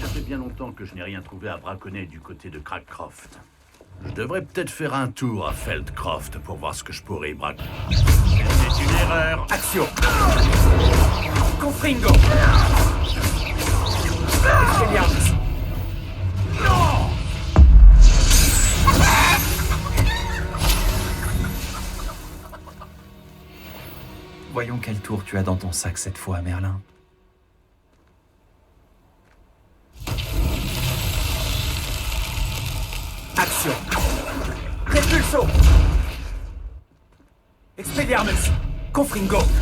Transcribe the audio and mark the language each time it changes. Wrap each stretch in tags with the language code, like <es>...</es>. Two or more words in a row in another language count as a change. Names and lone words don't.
<fr>Ça fait bien longtemps que je n'ai rien trouvé à braconner du côté de Crackcroft. Je devrais peut-être faire un tour à Feldcroft pour voir ce que je pourrais y braquer. C'est une erreur. Action.</fr> <la>Confringo. Expelliarmus.</la> <fr>Non! Voyons quel tour tu as dans ton sac cette fois, Merlin. Action.</fr> <la>Repulso. Expelliarmus. Confringo.</la>